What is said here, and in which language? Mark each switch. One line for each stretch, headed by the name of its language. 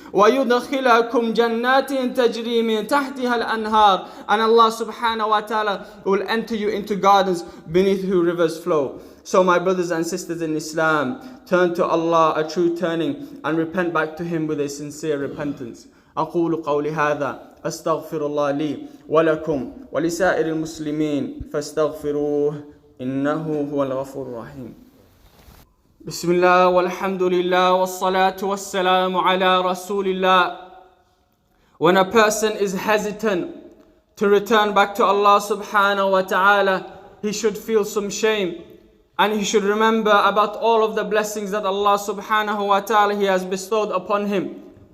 Arabic: وَيُدْخِلَكُمْ جَنَّاتٍ تَجْرِي مِنْ تَحْتِهَا الْأَنْهَارِ.
English: And Allah subhanahu wa ta'ala will enter you into gardens beneath whose rivers flow. So my brothers and sisters in Islam, turn to Allah a true turning and repent back to Him with a sincere repentance.
Arabic: أقول قولي هذا أستغفر الله لي ولكم ولسائر المسلمين فاستغفروه إنه هو الغفور الرحيم. بسم الله والحمد لله والصلاة والسلام على رسول الله.
English: When a person is hesitant to return back to Allah subhanahu wa ta'ala, he should feel some shame. And he should remember about all of the blessings that Allah subhanahu wa ta'ala He has bestowed upon him.